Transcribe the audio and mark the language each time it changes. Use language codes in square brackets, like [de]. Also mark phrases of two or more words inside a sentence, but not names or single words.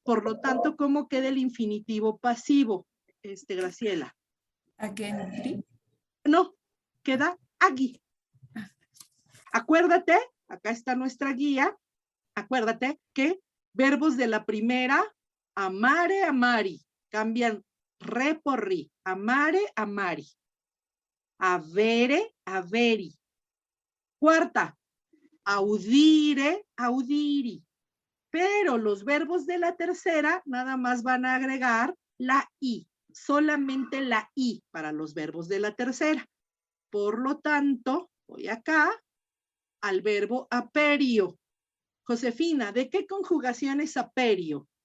[es] Por lo tanto, ¿cómo queda el infinitivo pasivo, Graciela? Agendri. No, queda agi. Acuérdate, acá está nuestra guía, acuérdate que verbos de la primera, [la] amare, amari, [es] cambian re por ri, [la] amare, amari, avere, averi. Cuarta, audire, audiri. [es] Pero los verbos de la tercera nada más van a agregar la i, solamente la i para los verbos de la tercera. Por lo tanto, voy acá al verbo aperio. Josefina, ¿de qué conjugación es aperio?